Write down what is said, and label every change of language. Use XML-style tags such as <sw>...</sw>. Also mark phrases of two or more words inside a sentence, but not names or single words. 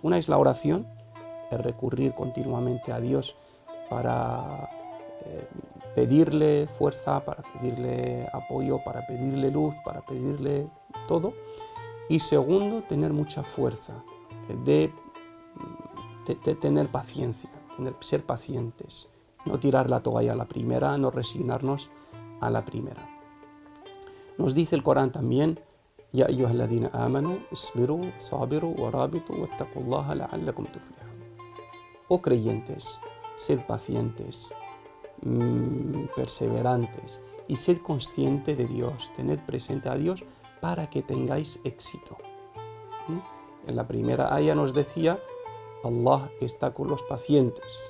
<es>Una es la oración, el recurrir continuamente a Dios para pedirle fuerza, para pedirle apoyo, para pedirle luz, para pedirle todo. Y segundo, tener mucha fuerza, de tener paciencia, ser pacientes, no tirar la toalla a la primera, no resignarnos a la primera. Nos dice el Corán también:</es> <ar>يا أيها الذين آمنوا اصبروا وصابروا ورابطوا واتقوا الله لعلكم تفلحون.</ar> <es>Oh creyentes, sed pacientes, perseverantes, y sed consciente de Dios, tened presente a Dios para que tengáis éxito. En la primera aya nos decía: Allah está con los pacientes.</es>